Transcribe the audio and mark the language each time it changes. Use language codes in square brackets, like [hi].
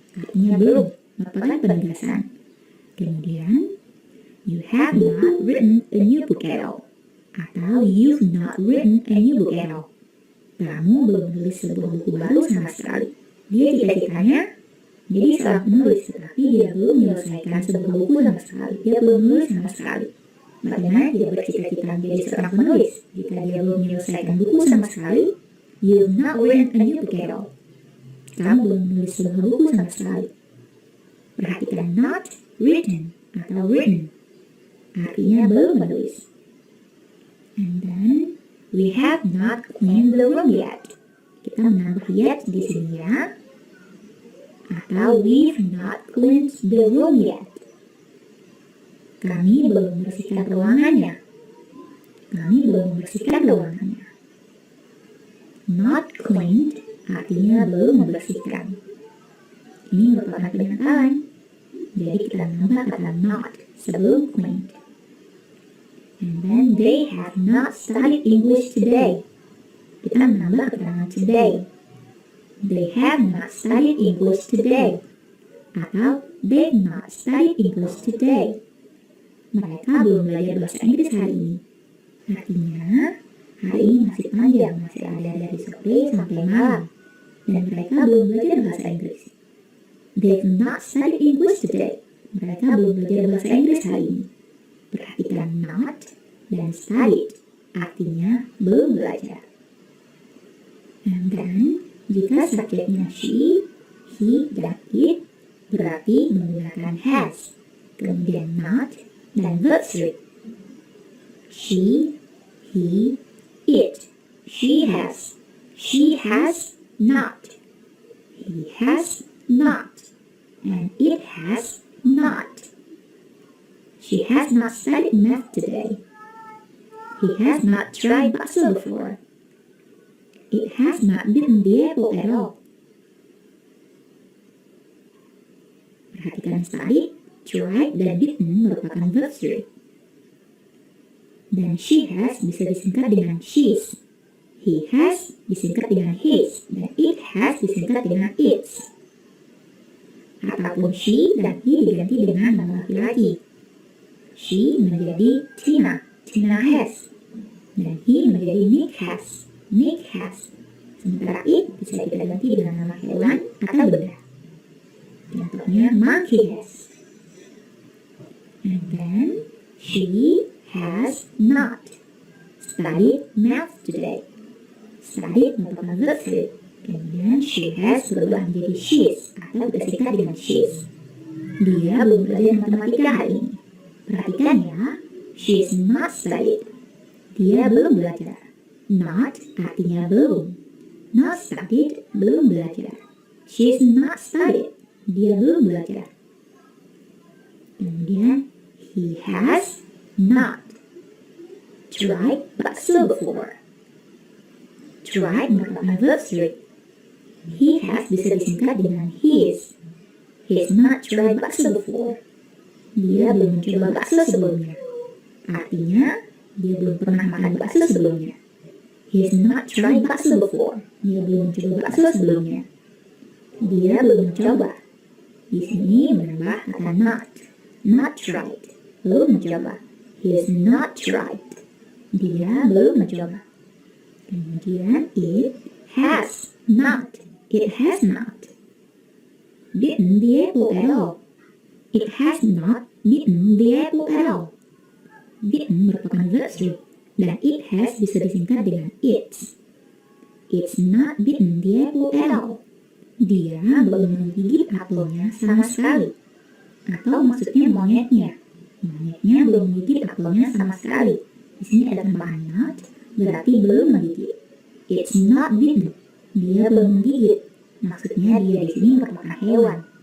[id] Artinya belum, merupakan penegasan. [en] Kemudian, you have not written a new book at all. Atau you've not written a new book at all. [id] Kamu belum menulis sebuah buku baru sama sekali. Dia cita-citanya jadi seorang penulis, tetapi dia belum menyelesaikan sebuah buku sama sekali. Dia belum menulis sama sekali. Bagaimana dia bercita-cita menjadi seorang penulis jika dia belum menyelesaikan buku sama sekali? [en] You've not written a new book at all. [id] Kamu belum menulis sebuah buku sama sekali. Perhatikan not written atau written. Artinya belum menulis. [en] And then, we have not cleaned the room yet. [id] Kita menambah yet di sini ya. [en] Atau we've not cleaned the room yet. [id] Kami belum membersihkan ruangannya. Kami belum membersihkan ruangannya. [en] Not cleaned [id] artinya belum membersihkan. Ini merupakan penyesalan. Jadi kita nambah kata not sebelum cleaned. [en] And then they have not studied English today. [id] Kita menambah keterangan today. [en] They have not studied English today. Atau they've not studied English today. [id] Mereka belum belajar bahasa Inggris hari ini. Artinya, hari ini masih panjang, masih ada dari sore sampai malam. Dan mereka belum belajar bahasa Inggris. [en] They've not studied English today. [id] Mereka belum belajar bahasa Inggris hari ini. Perhatikan not dan studied, artinya belum belajar. [en] And then, [id] jika subjeknya she, he, dan it, berarti menggunakan has. Kemudian not, dan verb 3. She, he, it. [en] She has not. He has not. And it has not. She has not studied math today. He has not tried bakso before. It has not bitten the apple at all. [id] Perhatikan studied, tried, dan bitten merupakan verb 3. Dan she has bisa disingkat dengan she's. He has disingkat dengan his. Dan it has disingkat dengan its. Ataupun she dan he diganti dengan nama laki-laki. She menjadi Tina. Tina has. Dan he menjadi Nick has. Nick has. Sementara it bisa kita ganti dengan nama hewan atau benda. Contohnya [en] monkey has. And then she has not studied math today. [id] Studied merupakan verb 3. Kemudian she has berubah menjadi she's atau disingkat dengan she's. Dia belum belajar matematika hari ini. Perhatikan ya, [en] she's not studied. [id] Dia belum belajar. Not artinya belum. [en] Not studied, [id] belum belajar. [en] She's not studied. [id] Dia belum belajar. [en] Kemudian, he has not tried bakso before. [id] Tried merupakan verb 3. He has bisa disingkat dengan his. [en] He's not tried bakso before. [id] Dia belum mencoba bakso sebelumnya. Artinya, dia belum pernah makan bakso sebelumnya. [en] He's not tried bakso before. [id] Dia belum mencoba bakso sebelumnya. Dia belum mencoba. Di sini menambah kata not. Not tried. Belum mencoba. [en] He's not tried. [id] Dia belum mencoba. [en] Kemudian it has not. It has not bitten the apple at all. It has not bitten the apple at all. [id] Bitten merupakan verb 3. Dan it has bisa disingkat dengan its. [en] It's not bitten the apple at all. [id] Dia belum menggigit apelnya sama sekali. Atau maksudnya monyetnya. Monyetnya belum menggigit apelnya sama sekali. Di sini ada tambahan not, berarti belum menggigit. [en] It's not bitten. [id] Dia belum menggigit. Maksudnya dia di sini merupakan hewan.